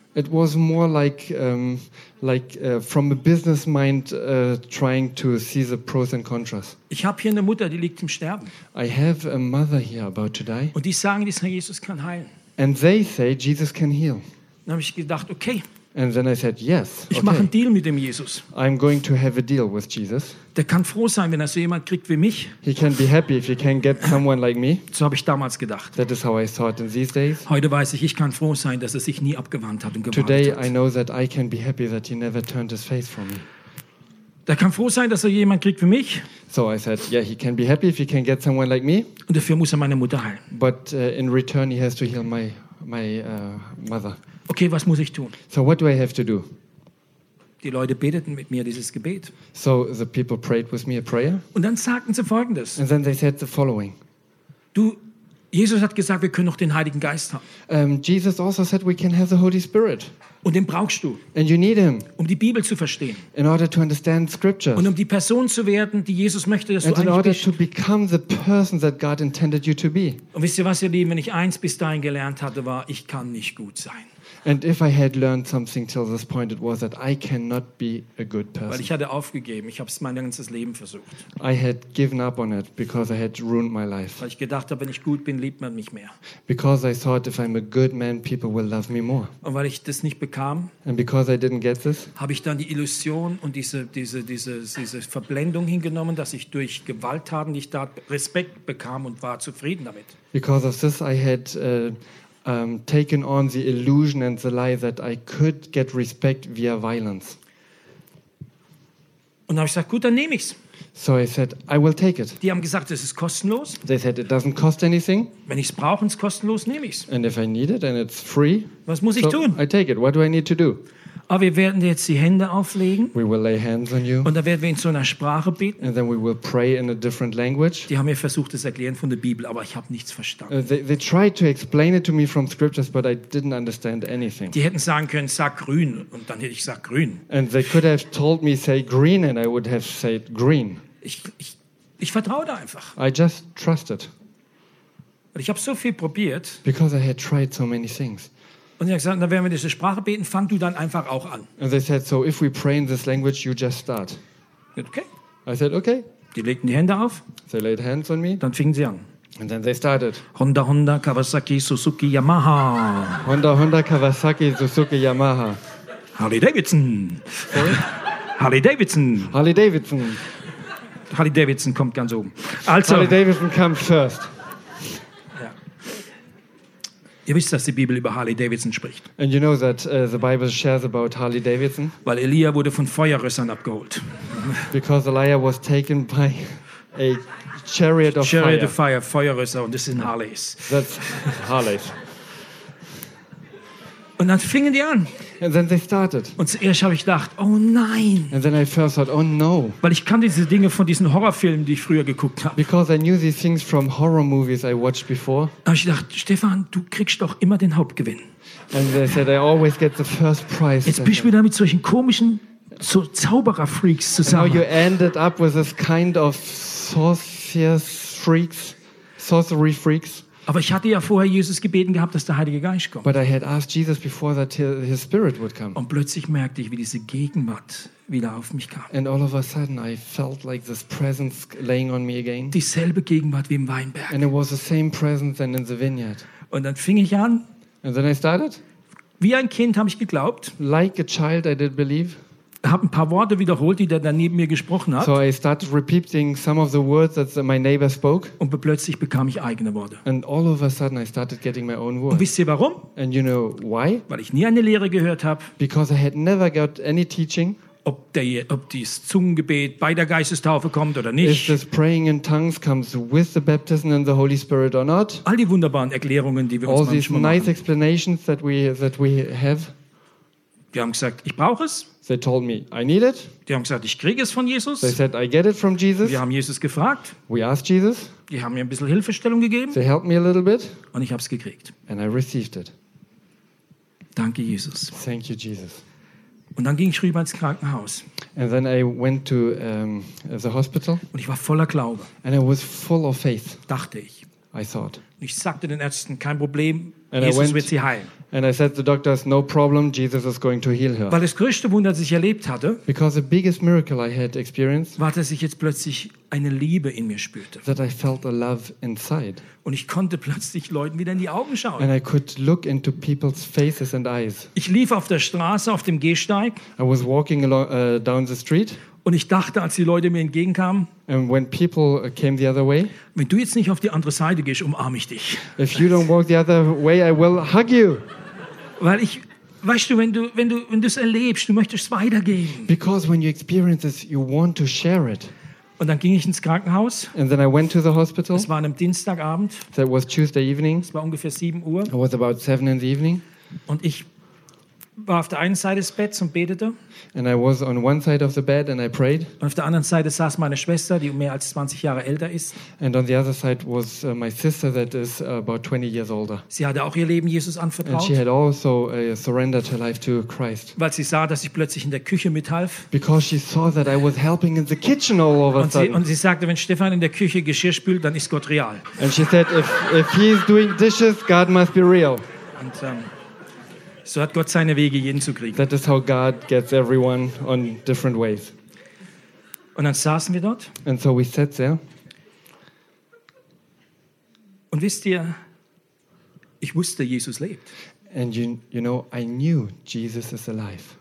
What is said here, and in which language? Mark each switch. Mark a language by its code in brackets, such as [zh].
[en] It was more like from a business mind trying to see the pros and contras. [de] Ich habe hier eine Mutter, die liegt im Sterben. [en] I have a mother here about to die. [de] Und die sagen, dieser Jesus kann heilen. [en] And they say Jesus can heal. [de] Dann habe ich gedacht, okay. [en] And then I said yes. [de] Ich mache einen Deal mit dem Jesus. [en] I'm going to have a deal with Jesus. [de] Der kann froh sein, wenn er so jemand kriegt wie mich. [en] He can be happy if he can get someone like me. [de] So habe ich damals gedacht. [en] That is how I thought in these days. [de] Heute weiß ich kann froh sein, dass er sich nie abgewandt hat und gewartet [en] today, [de] hat. [en] Today I know that I can be happy that he never turned his face from me. [de] Der kann froh sein, dass er jemand kriegt wie mich. [en] So I said, yeah, he can be happy if he can get someone like me. [de] Und dafür muss er meine Mutter heilen. [en] But in return he has to heal my mother. [de] Okay, was muss ich tun? [en] So what do I have to do? [de] Die Leute beteten mit mir dieses Gebet. [en] So the people prayed with me a prayer. [de] Und dann sagten sie Folgendes. [en] And then they said the following. [de] Du, Jesus hat gesagt, wir können noch den Heiligen Geist haben. [en] Jesus also said we can have the Holy Spirit. [de] Und den brauchst du. [en] And you need him. [de] Um die Bibel zu verstehen. [en] In order to understand scriptures. [de] Und um die Person zu werden, die Jesus möchte, dass [en] and [de] du eigentlich bist. [en] To become the person that God intended you to be. [de] Und wisst ihr was, ihr Lieben, wenn ich eins bis dahin gelernt hatte, war, ich kann nicht gut sein. [en] And if I had learned something till this point, it was that I cannot be a good person. [de] Weil ich hatte aufgegeben. Ich habe es mein ganzes Leben versucht. [en] I had given up on it because I had ruined my life. [de] Weil ich gedacht habe, wenn ich gut bin, liebt man mich mehr. [en] Because I thought if I'm a good man, people will love me more. [de] Und weil ich das nicht bekam. [en] And because I didn't get this. [de] Habe ich dann die Illusion und diese Verblendung hingenommen, dass ich durch Gewalttaten nicht da Respekt bekam und war zufrieden damit. [en] Because of this, I had taken on the illusion and the lie that I could get respect via violence. [de] Und habe ich gesagt, gut, dann nehme ich's. [en] So I said, I will take it. [de] Die haben gesagt, es ist kostenlos. [en] They said it doesn't cost anything. [de] Wenn ich's brauche, ist kostenlos, nehme ich's. [en] And if I need it and it's free. [de] Was muss ich tun? [en] I take it. What do I need to do? [de] Aber wir werden dir jetzt die Hände auflegen. [en] We will lay hands on you. [de] Und dann werden wir in so einer Sprache beten. [en] And then we will pray in a different language. [de] Die haben mir versucht, das erklären von der Bibel, aber ich habe nichts verstanden. [en] They tried to explain it to me from scriptures, but I didn't understand anything. [de] Die hätten sagen können, sag grün, und dann hätte ich gesagt grün. [en] And they could have told me, say green, and I would have said green. [de] Ich vertraue da einfach. [en] I just trusted. [de] Und ich habe so viel probiert. [en] Because I had tried so many things. [de] Und sie haben gesagt, dann werden wir diese Sprache beten, fang du dann einfach auch an. [en] And they said, so if we pray in this language, you just start. [de] Okay. [en] I said, okay. [de] Die legten die Hände auf. [en] They laid hands on me. [de] Dann fingen sie an. [en] And then they started. Honda, Honda, Kawasaki, Suzuki, Yamaha. Honda, Honda, Kawasaki, Suzuki, Yamaha. Harley Davidson. Harley Davidson. Harley Davidson. [de] Harley Davidson kommt ganz oben. Also. [en] Harley Davidson comes first. [de] Ihr wisst, dass die Bibel über Harley Davidson spricht. [en] And you know that the Bible shares about Harley Davidson. [de] Weil Elia wurde von Feuerrössern abgeholt. [en] Because Elijah was taken by a chariot of Chariot of fire, [de] Feuerrösser, und das sind Harleys. [en] That's Harleys. [de] Und dann fingen die an. [en] And then they started. [de] Und zuerst habe ich gedacht, oh nein. [en] And then I first thought, oh no. [de] Weil ich kannte diese Dinge von diesen Horrorfilmen, die ich früher geguckt habe. [en] Because I knew these things from horror movies I watched before. [de] Aber ich dachte, Stefan, du kriegst doch immer den Hauptgewinn. [en] And they said, I always get the first prize. [de] Jetzt bist du wieder mit solchen komischen so Zauberer-Freaks zusammen. [en] And now you ended up with this kind of sorcery freaks. [de] Aber ich hatte ja vorher Jesus gebeten gehabt, dass der Heilige Geist kommt. [en] But I had asked Jesus before that his spirit would come. [de] Und plötzlich merkte ich, wie diese Gegenwart wieder auf mich kam. [en] And all of a sudden I felt like this presence laying on me again. [de] Dieselbe Gegenwart wie im Weinberg. [en] And it was the same presence than in the vineyard. [de] Und dann fing ich an. [en] And then I started. [de] Wie ein Kind habe ich geglaubt. [en] Like a child I did believe. [de] Habe ein paar Worte wiederholt, die der da neben mir gesprochen hat. [en] So I started repeating some of the words that my neighbor spoke. [de] Und plötzlich bekam ich eigene Worte. [en] And all of a sudden I started getting my own words. [de] Und wisst ihr warum? [en] And you know why? [de] Weil ich nie eine Lehre gehört habe. [en] Because I had never got any teaching. [de] Ob dieses Zungengebet bei der Geistestaufe kommt oder nicht. [en] If this praying in tongues comes with the baptism and the Holy Spirit or not. [de] All die wunderbaren Erklärungen, die wir [en] all [de] uns manchmal machen. [en] All these nice explanations that we have. [de] Die haben gesagt, ich brauche es. [en] They told me, I need it. [de] Die haben gesagt, ich kriege es von Jesus. [en] They said, I get it from Jesus. [de] Wir haben Jesus gefragt. [en] We asked Jesus. [de] Die haben mir ein bisschen Hilfestellung gegeben. [en] They helped me a little bit. [de] Und ich habe es gekriegt. [en] And I received it. [de] Danke, Jesus. [en] Thank you, Jesus. [de] Und dann ging ich rüber ins Krankenhaus. [en] And then I went to the hospital. [de] Und ich war voller Glaube. [en] And I was full of faith. [de] Dachte ich. [en] I thought. [de] Und ich sagte den Ärzten, kein Problem, [en] and Jesus went, [de] wird sie heilen. [en] And I said to the doctors, no problem, Jesus is going to heal her. [de] Weil das größte Wunder, das ich erlebt hatte, [en] because the biggest miracle I had experienced, [de] war, dass ich jetzt plötzlich eine Liebe in mir spürte. [en] That I felt a love inside. [de] Und ich konnte plötzlich Leuten wieder in die Augen schauen. [en] And I could look into people's faces and eyes. [de] Ich lief auf der Straße, auf dem Gehsteig. [en] I was walking along, down the street. [de] Und ich dachte, als die Leute mir entgegenkamen, [en] and when people came the other way, [de] wenn du jetzt nicht auf die andere Seite gehst, umarme ich dich. [en] If you don't walk the other way, I will hug you. [de] Weil ich, weißt du, wenn du es erlebst, du möchtest weitergehen. [en] Because when you experience this, you want to share it. [de] Und dann ging ich ins Krankenhaus. [en] And then I went to the hospital. [de] Es war an einem Dienstagabend. [en] That was Tuesday evening. [de] Es war ungefähr 7 Uhr. [en] It was about 7 in the evening. [de] Und ich war auf der einen Seite des Betts und betete. [en] And I was on one side of the bed and I prayed. [de] Und auf der anderen Seite saß meine Schwester, die mehr als 20 Jahre älter ist. [en] And on the other side was my sister that is about 20 years older. [de] Sie hatte auch ihr Leben Jesus anvertraut. [en] And she had also surrendered her life to Christ. [de] Weil sie sah, dass ich plötzlich in der Küche mithalf. [en] Because she saw that I was helping in the kitchen all of a sudden. [de] Und sie sagte, wenn Stefan in der Küche Geschirr spült, dann ist Gott real. [en] And she said, if he is doing dishes, God must be real. [de] Und so hat Gott seine Wege, jeden zu kriegen. [en] That is how God gets everyone on different ways. [de] Und dann saßen wir dort. [en] And so we sat there. [de] Und wisst ihr, ich wusste, Jesus lebt. [en] And you know, I knew Jesus is alive.